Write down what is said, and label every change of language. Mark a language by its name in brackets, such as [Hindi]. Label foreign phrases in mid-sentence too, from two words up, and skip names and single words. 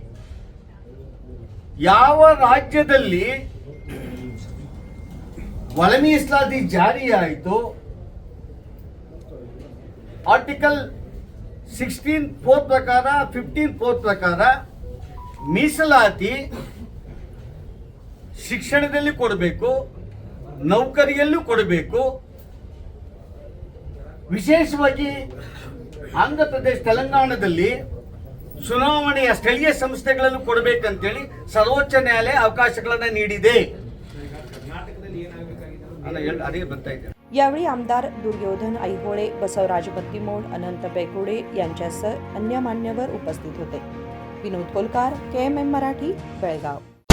[Kannada] ಯಾವ ರಾಜ್ಯದಲ್ಲಿ ಒಳ ಮೀಸಲಾತಿ ಜಾರಿಯಾಯಿತು, ಆರ್ಟಿಕಲ್ 16(4) ಪ್ರಕಾರ, 15(4) ಪ್ರಕಾರ ಮೀಸಲಾತಿ ಶಿಕ್ಷಣದಲ್ಲಿ ಕೊಡಬೇಕು, ನೌಕರಿಯಲ್ಲೂ ಕೊಡಬೇಕು. ವಿಶೇಷವಾಗಿ ಆಂಧ್ರ ಪ್ರದೇಶ, ತೆಲಂಗಾಣದಲ್ಲಿ ಚುನಾವಣೆಯ ಸ್ಥಳೀಯ ಸಂಸ್ಥೆಗಳಲ್ಲೂ ಕೊಡಬೇಕಂತೇಳಿ ಸರ್ವೋಚ್ಚ ನ್ಯಾಯಾಲಯ ಅವಕಾಶಗಳನ್ನು ನೀಡಿದೆ. ಅದೇ ಬರ್ತಾ ಇದೆ. [Marathi] यावेळी आमदार दुर्योधन ऐहोळे, बसवराज बत्तीमोड, अनंत बेकुडे यांच्यासह अन्य मान्यवर उपस्थित होते. विनोद कोलकार, KMM मराठी, बेळगाव.